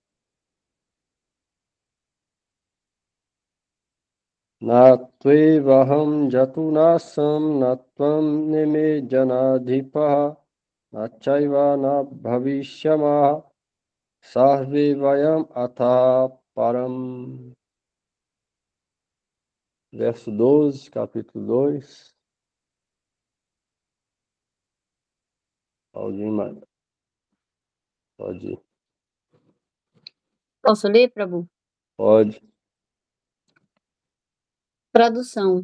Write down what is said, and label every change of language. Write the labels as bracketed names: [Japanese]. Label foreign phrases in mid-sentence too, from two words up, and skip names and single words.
[Sanskrit] नत्वेवाहं जातु नासं नत्वं नेमे जनाधिपाः नचैव न भविष्यामः सर्वे वयम् अतः परम्. [Portuguese] Verso 12, capítulo 2. Alguém mais? Pode ir. Posso ler, Prabhu? Pode. Tradução.